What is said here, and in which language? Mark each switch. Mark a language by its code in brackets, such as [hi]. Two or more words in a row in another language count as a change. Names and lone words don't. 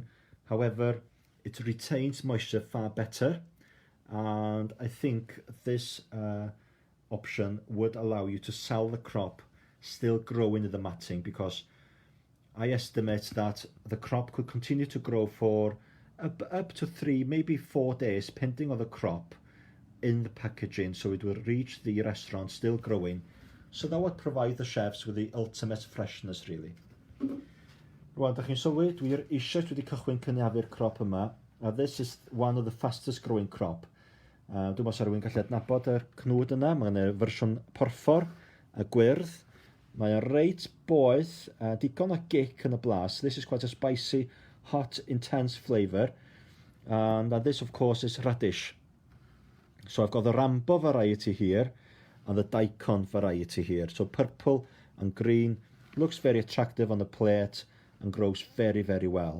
[en] However, it retains moisture far better, and I think this option would allow you to sell the crop still growing in the matting, because I estimate that the crop could continue to grow for up to 3, maybe 4 days, depending on the crop in the packaging, so it will reach the restaurant still growing. So that would provide the chefs with the ultimate freshness, really. [cy] Rwan, da chi'n sylwi, dwi eisiau wedi cychwyn cynaeafu'r crop yma, a [en] this is one of the fastest growing crop. [cy] Dwi'n meddwl sa rhywun gallu adnabod y cnwd yna, mae yna fersiwn porffor, a gwyrdd. Mae e'n reit boeth, digon o gic yn y blas. [en] This is quite a spicy, hot, intense flavour. And this, of course, is radish. So I've got the Rambo variety here and the Daikon variety here. So purple and green, looks very attractive on the plate and grows very, very well.